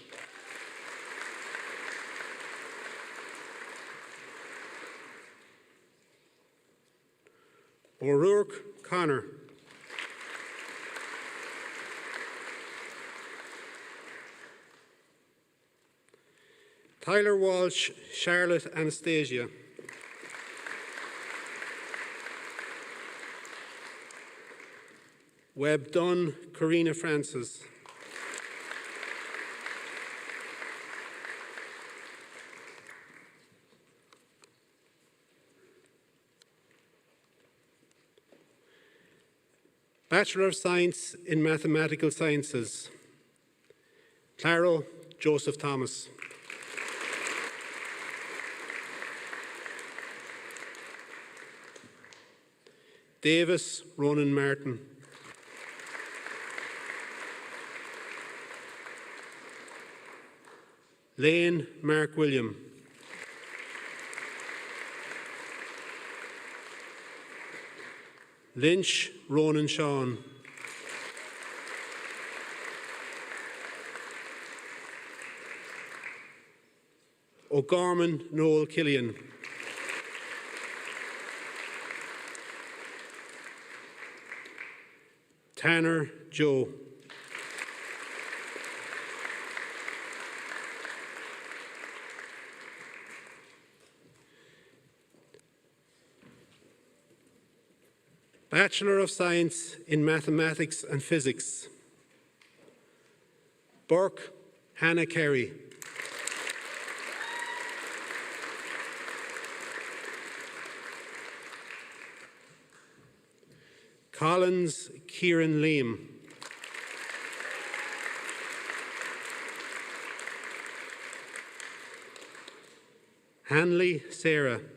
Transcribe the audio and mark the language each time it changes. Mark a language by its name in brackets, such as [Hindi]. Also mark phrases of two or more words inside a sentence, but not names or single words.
[English] O'Rourke Connor. Tyler Walsh Charlotte Anastasia. Webb Dunn Karina Francis. Bachelor of Science in Mathematical Sciences, Claro Joseph Thomas. Davis Ronan Martin. Lane Mark William. Lynch Ronan Sean. O'Gorman Noel Killian. Tanner Joe. Bachelor of Science in Mathematics and Physics, Burke Hannah Carey. Collins Kieran Liam. Hanley Sarah.